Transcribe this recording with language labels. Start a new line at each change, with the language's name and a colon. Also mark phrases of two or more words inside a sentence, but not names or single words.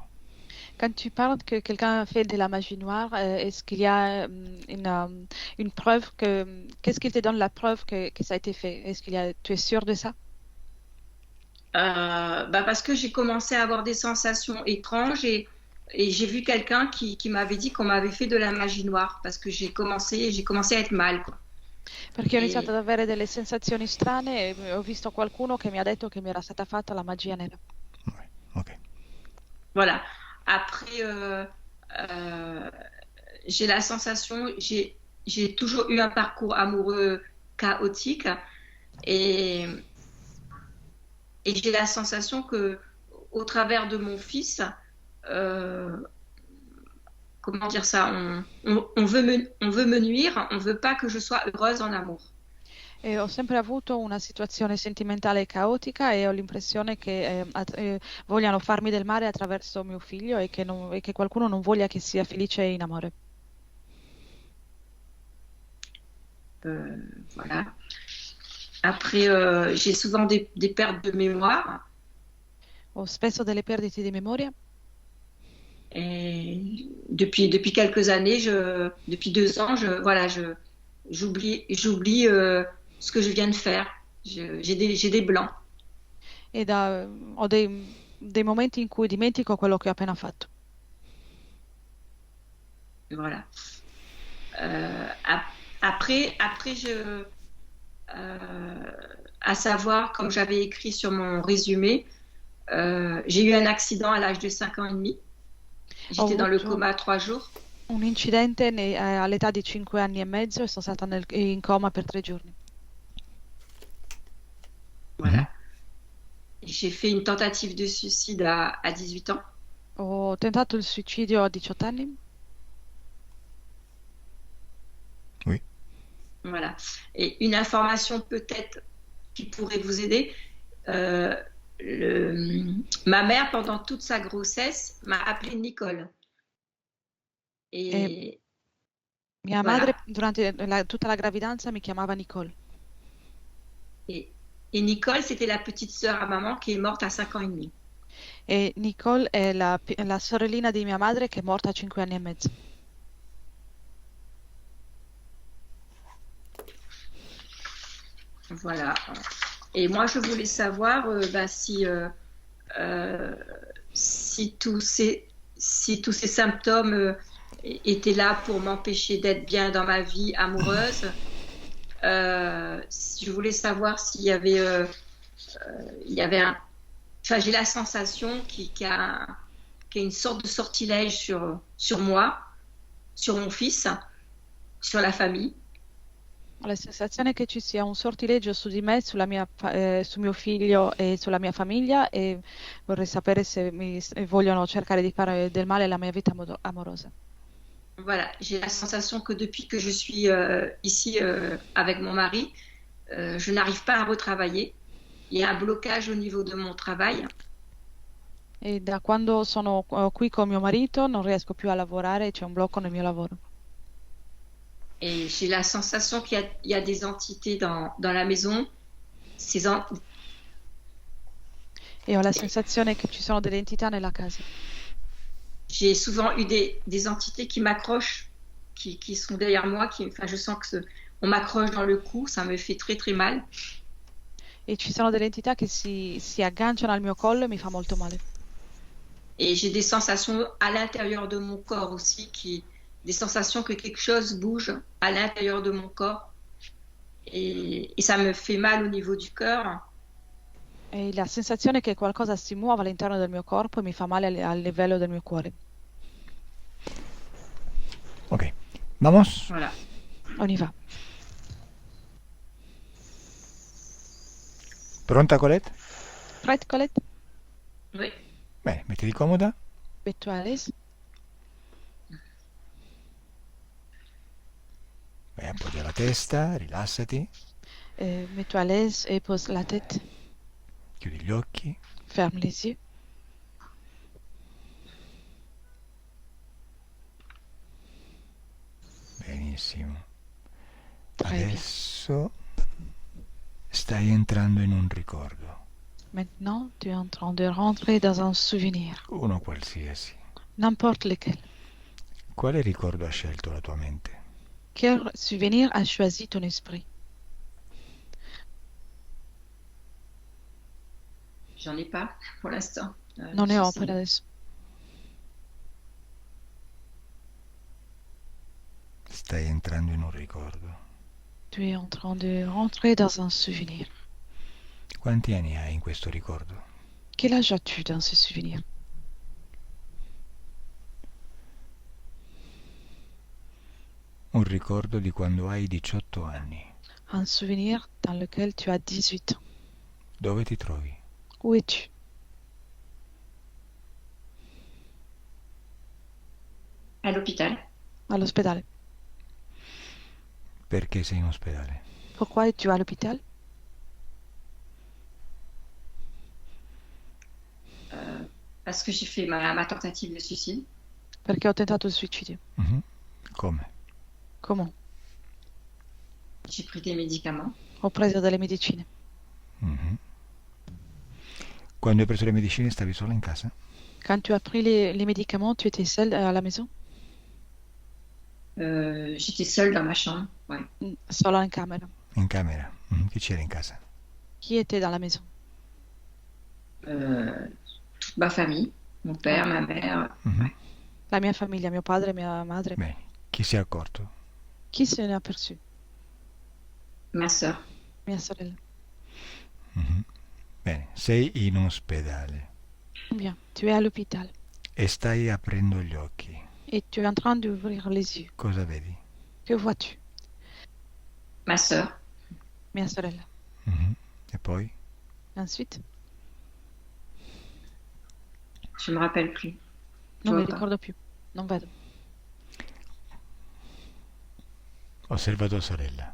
French: Quand tu parles que quelqu'un a fait de la magie noire, est-ce qu'il y a une preuve qu'est-ce qui te donne la preuve que ça a été fait? Tu es sûr de ça? Parce que j'ai commencé à avoir des sensations étranges et j'ai vu quelqu'un qui m'avait dit qu'on m'avait fait de la magie noire parce que j'ai commencé à être mal, quoi.
Italian: Perché ho iniziato
French: Et
Italian: ad avere delle sensazioni strane e ho visto qualcuno che mi ha detto che mi era stata fatta la magia nera.
French: Ouais, ok. voilà. Après, euh, j'ai la sensation, j'ai toujours eu un parcours amoureux chaotique et, et j'ai la sensation que au travers de mon fils, euh, comment dire ça, on veut me nuire, on veut pas que je sois heureuse en amour.
Italian: E ho sempre avuto una situazione sentimentale caotica e ho l'impressione che vogliano farmi del male attraverso mio figlio e che qualcuno non voglia che sia felice in amore.
French: Voilà. Après, j'ai souvent des pertes de mémoire.
Italian: Ho spesso delle perdite di memoria
French: Et depuis quelques années, depuis 2 ans, j'oublie ce que je viens de faire. J'ai des blancs.
Italian: e dei momenti in cui dimentico quello che ho appena fatto.
French: Voilà. Après, à savoir, comme j'avais écrit sur mon résumé, j'ai eu un accident à l'âge de 5 ans et demi.
Italian: Ho
French: J'étais dans le
Italian: avuto
French: coma 3 jours.
Italian: un incidente all'età di 5 anni e mezzo e sono stata in coma per 3 giorni. Mhm.
French: Voilà. J'ai fait une tentative de suicide à 18 ans.
Italian: Ho tentato il suicidio a 18 anni
French: Oui. Voilà. Et une information peut-être qui pourrait vous aider. euh, ma mère, pendant toute sa grossesse, m'a appelée Nicole.
Italian: e
French: Et
Italian: mia madre
French: voilà.
Italian: durante tutta la gravidanza mi chiamava Nicole.
French: Et, et Nicole, c'était la petite sœur à maman qui est morte à 5 ans et demi.
Italian: E Nicole è la sorellina di mia madre che è morta a 5 anni e mezzo.
French: Voilà. Et moi, je voulais savoir euh, si, si tous ces symptômes étaient là pour m'empêcher d'être bien dans ma vie amoureuse. Je voulais savoir s'il y avait, il y avait un... Enfin, j'ai la sensation qu'il y a une sorte de sortilège sur moi, sur mon fils, sur la famille.
Italian: Ho la sensazione che ci sia un sortileggio su di me, su mio figlio e sulla mia famiglia e vorrei sapere se vogliono cercare di fare del male alla mia vita amorosa.
French: Voilà, j'ai la sensation que depuis que je suis ici avec mon mari, je n'arrive pas à retravailler. Il y a un blocage au niveau de mon travail.
Italian: E da quando sono qui con mio marito non riesco più a lavorare, c'è un blocco nel mio lavoro.
French: Et j'ai la sensation qu'il y a des entités dans la maison. Ces en-
Italian: E ho la sensazione che ci sono delle entità nella casa.
French: J'ai souvent eu des entités qui m'accrochent, qui sont derrière moi. Enfin, je sens que on m'accroche dans le cou, ça me fait très très mal.
Italian: E ci sono delle entità che si agganciano al mio collo e mi fa molto male.
French: Et j'ai des sensations à l'intérieur de mon corps aussi, des sensations que quelque chose bouge à l'intérieur de mon corps. Et ça me fait mal au niveau du cœur.
Italian: E la sensazione che qualcosa si muova all'interno del mio corpo e mi fa male al livello del mio cuore.
Spanish: Ok. Vamos.
French: Voilà. On y va.
Italian: Pronta, Colette?
French: Prête, Colette? Oui.
Italian: Bene, mettiti comoda.
French: Mets-toi à l'aise.
Italian: Vai, appoggia la testa, rilassati,
French: Mets-toi à l'aise et pose la tête.
Italian: chiudi gli occhi.
French: Ferme les yeux.
Italian: Benissimo.
French: Très bien.
Italian: Adesso stai entrando in un ricordo,
French: Maintenant, tu es en train de rentrer dans un souvenir,
Italian: uno qualsiasi.
French: n'importe lequel.
Italian: Quale ricordo ha scelto la tua mente?
French: Quel souvenir a choisi ton esprit? J'en ai pas pour l'instant.
Italian: Non ne ho
French: Ceci.
Italian: per adesso. Stai entrando in un ricordo.
French: Tu es en train de rentrer dans un souvenir.
Italian: Quanti anni hai in questo ricordo?
French: Quel âge as-tu dans ce souvenir?
Italian: Un ricordo di quando hai 18 anni.
French: Un souvenir dans lequel tu as 18 ans.
Italian: Dove ti trovi?
French: Où es-tu? À l'hôpital.
Italian: All'ospedale. Perché sei in ospedale?
French: Pourquoi es-tu à l'hôpital? Parce que j'ai fait ma tentative de suicide.
Italian: Perché ho tentato il suicidio. Mhm. Come?
French: Comment? J'ai pris des médicaments.
Italian: Ho preso delle medicine. Mhm. Quando hai preso le medicine stavi sola in casa?
French: Quand tu as pris les médicaments, tu étais seule à la maison? J'étais seule dans ma chambre. Ouais.
Italian: Solo in camera. In camera? Mhm. Chi c'era in casa?
French: Chi était dans la maison? Toute Ma famille, mon père, ma mère. Mhm.
Italian: La mia famiglia, mio padre, mia madre. Bene, chi si è accorto? Chi se ne è aperçu?
French: Ma sœur.
Italian: Mia sorella. Mhm. Bene, sei in ospedale
French: Bien, tu es à l'hôpital
Italian: e stai aprendo gli occhi.
French: et tu es en train d'ouvrir les yeux.
Italian: Cosa vedi?
French: Que vois-tu? Ma sœur.
Italian: Mia sorella. Mhm. E poi?
French: Ensuite, Je me rappelle plus. Je
Italian: non mi
French: vois pas.
Italian: ricordo più. Non vedo. Osserva tua sorella.